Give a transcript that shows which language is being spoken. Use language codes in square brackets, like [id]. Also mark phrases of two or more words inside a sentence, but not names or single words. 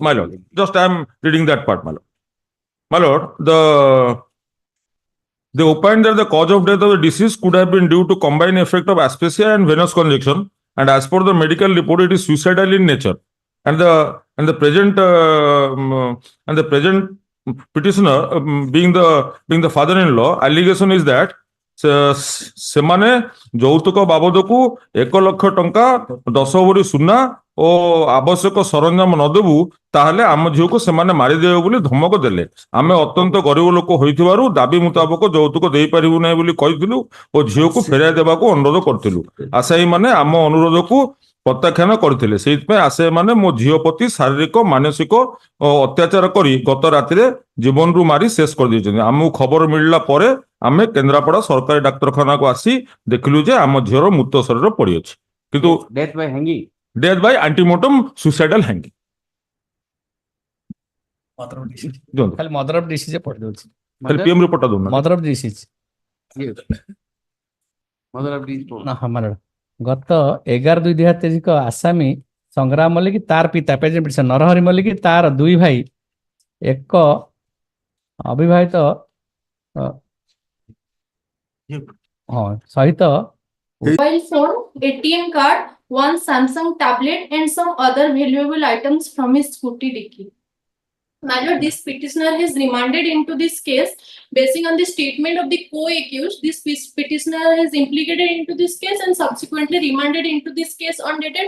[en] My lord, just I am reading that part, my lord. My lord, they opined that the cause of death of the deceased could have been due to combined effect of asphyxia and venous congestion, and as per the medical report, it is suicidal in nature. And the present petitioner, being the father-in-law, allegation is that [or] ସେମାନେ ଯୌତୁକ ବାବଦକୁ 1 ଲକ୍ଷ ଟଙ୍କା 10 ଭରି ସୁନା ଓ ଆବଶ୍ୟକ ସରଞ୍ଜାମ ନ ଦେବୁ ତାହେଲେ ଆମ ଝିଅକୁ ସେମାନେ ମାରିଦେବେ ବୋଲି ଧମକ ଦେଲେ। ଆମେ ଅତ୍ୟନ୍ତ ଗରିବ ଲୋକ ହୋଇଥିବାରୁ ଦାବି ମୁତାବକ ଯୌତୁକ ଦେଇପାରିବୁ ନାହିଁ ବୋଲି କହିଥିଲୁ ଓ ଝିଅକୁ ଫେରାଇ ଦେବାକୁ ଅନୁରୋଧ କରିଥିଲୁ। ଆସାମୀମାନେ ଆମ ଅନୁରୋଧକୁ ପ୍ରତ୍ୟାଖ୍ୟାନ କରିଥିଲେ। ସେଇଥିପାଇଁ ଆସାମୀମାନେ ମୋ ଝିଅ ପ୍ରତି ଶାରୀରିକ ମାନସିକ ଅତ୍ୟାଚାର କରି ଗତ ରାତିରେ ଜୀବନରୁ ମାରି ଶେଷ କରିଦେଇଛନ୍ତି। ଆମକୁ ଖବର ମିଳିଲା ପରେ ଆମେ କେନ୍ଦ୍ରାପଡ଼ା ସରକାରୀ ଡାକ୍ତରଖାନାକୁ ଆସି ଦେଖିଲୁ ଯେ ଆମ ଝିଅର ମୃତ ଶରୀର ପଡ଼ିଅଛି। କିନ୍ତୁ [en] death by hanging. Death by antemotum suicidal hanging. [or] ଖାଲି [en] mother of disease [or] ପଢି ଦଉଛି। ଖାଲି PM ରିପୋର୍ଟଟା ଦଉନା। [en] Mother of disease। Mother of disease। [or] ନା ହଁ ମାଲଡ଼। ଗତ 11/2/2023 ଆସାମୀ ସଂଗ୍ରାମ ମଲ୍ଲିକ ତାର ପିତା ପ୍ରେଜେଣ୍ଟ ନରହରି ମଲ୍ଲିକ ତାର 2 ଭାଇ ଏକ ଅବିବାହିତ ସହିତ [en] mobile phone, ATM card, one Samsung tablet, and some other valuable items from his scooty dicky. My lord, this petitioner is remanded into this case basing on the statement of the co-accused. This petitioner is implicated into this case and subsequently remanded into this case on dated.